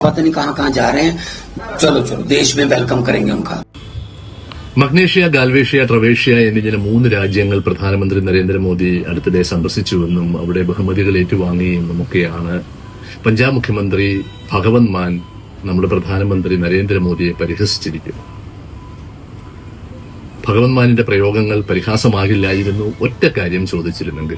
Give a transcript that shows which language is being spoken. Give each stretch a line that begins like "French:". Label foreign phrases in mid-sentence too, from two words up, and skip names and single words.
Hindi: पता नहीं कहाँ कहाँ जा रहे हैं। चलो चलो देश में वेलकम करेंगे उनका।
Malayalam: മഗ്നേഷ്യ, ഗാൽവേഷ്യ, ട്രവേഷ്യ എന്നിങ്ങനെ 3 രാജ്യങ്ങൾ പ്രധാനമന്ത്രി നരേന്ദ്രമോദി അടുത്തിടെ സന്ദർശിച്ചുവെന്നും അവിടെ ബഹുമതികൾ ഏറ്റുവാങ്ങിയെന്നുമൊക്കെയാണ് പഞ്ചാബ് മുഖ്യമന്ത്രി ഭഗവന്ത് മാൻ നമ്മുടെ പ്രധാനമന്ത്രി നരേന്ദ്രമോദിയെ പരിഹസിച്ചിരിക്കുന്നു. ഭഗവന്ത് മാനിന്റെ പ്രയോഗങ്ങൾ പരിഹാസമാകില്ലായിരുന്നു ഒറ്റ കാര്യം ചോദിച്ചിരുന്നെങ്കിൽ.